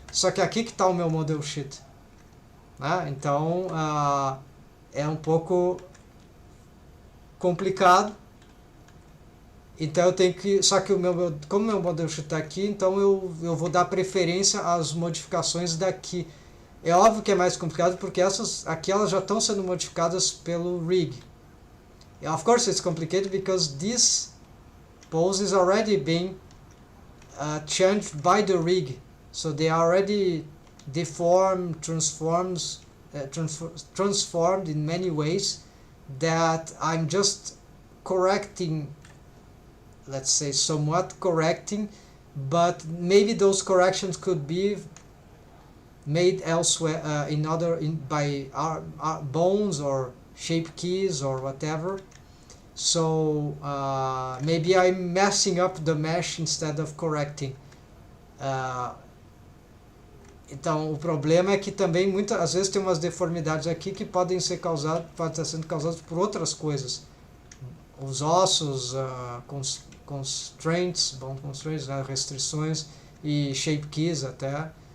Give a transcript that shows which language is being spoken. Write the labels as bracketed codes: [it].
[pt] Só que aqui que está o meu model sheet, né? Então é um pouco complicado. Então eu tenho que, só que como o meu model sheet está aqui, então eu vou dar preferência às modificações daqui. É óbvio que é mais complicado porque essas aqui elas já estão sendo modificadas pelo rig. [en] Of course it's complicated because this pose is already being changed by the rig. So they are already deformed, transformed in many ways that I'm just correcting, let's say somewhat correcting, but maybe those corrections could be made elsewhere by bones or shape keys or whatever. So maybe I'm messing up the mesh instead of correcting. [pt] Então o problema é que também às vezes tem umas deformidades aqui que podem estar sendo causadas por outras coisas. Os ossos, constraints, restrições e shape keys até.